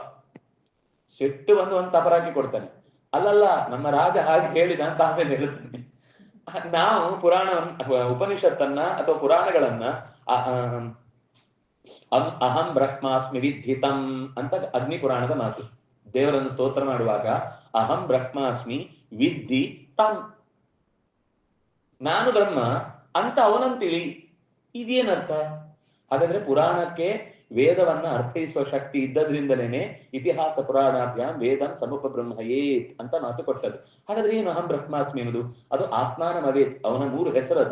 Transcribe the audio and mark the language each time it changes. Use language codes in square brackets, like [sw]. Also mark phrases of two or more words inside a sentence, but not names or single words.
[kn] ಸಿಟ್ಟು ಬಂದು ಒಂದು ತಪರಾಕಿ ಕೊಡ್ತಾನೆ. ಅಲ್ಲಲ್ಲ, ನಮ್ಮ ರಾಜ ಹಾಗೆ ಹೇಳಿದ ಅಂತ ಆಮೇಲೆ ಹೇಳುತ್ತಾನೆ. ನಾವು ಉಪನಿಷತ್ತನ್ನ ಅಥವಾ ಪುರಾಣಗಳನ್ನ [sa] ಅಹಂ ಬ್ರಹ್ಮಾಸ್ಮಿ ವಿದ್ಧಿತಂ [kn] ಅಂತ ಅಗ್ನಿ ಪುರಾಣದ ಮಾತು. ದೇವರನ್ನು ಸ್ತೋತ್ರ ಮಾಡುವಾಗ [sa] ಅಹಂ ಬ್ರಹ್ಮಾಸ್ಮಿ ವಿದ್ಧಿ ತಂ, [kn] ನಾನು ಬ್ರಹ್ಮ ಅಂತ ಅವನಂತಿಳಿ. ಇದೇನರ್ಥ? ಹಾಗಾದ್ರೆ ಪುರಾಣಕ್ಕೆ ವೇದವನ್ನ ಅರ್ಥೈಸುವ ಶಕ್ತಿ ಇದ್ದದ್ರಿಂದಲೇನೆ [sa] ಇತಿಹಾಸ ಪುರಾಣಾಭ್ಯಾಂ ವೇದಂ ಸಮುಪಬ್ರಹ್ಮಯೇತ್ [kn] ಅಂತ ಮಾತು ಕೊಟ್ಟದ್ದು. ಹಾಗಾದ್ರೆ ಏನು [sa] ಅಹಂ ಬ್ರಹ್ಮಾಸ್ಮಿ [kn] ಎನ್ನುವುದು? ಅದು ಆತ್ಮಾನಮವೇತ್, ಅವನ 3 ಹೆಸರದು.